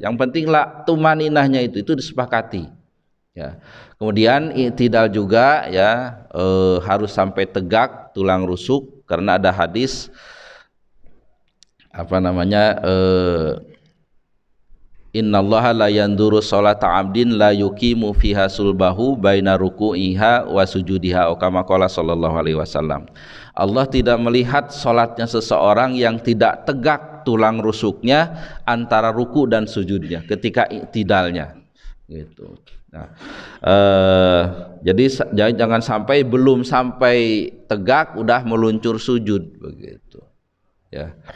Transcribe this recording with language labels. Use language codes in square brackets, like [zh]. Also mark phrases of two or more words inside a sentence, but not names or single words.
[id] Yang penting lah tumaninahnya itu disepakati. Ya. Kemudian i'tidal juga ya, harus sampai tegak tulang rusuk karena ada hadis [ar] إن الله لا ينظر صلاة عبد لا يقيم فيها صلبه بين ركوعها وسجودها كما قال صلى الله عليه وسلم. [id] Allah tidak melihat salatnya seseorang yang tidak tegak tulang rusuknya antara ruku dan sujudnya ketika i'tidalnya gitu. Nah, jadi jangan sampai belum sampai tegak udah meluncur sujud begitu ya.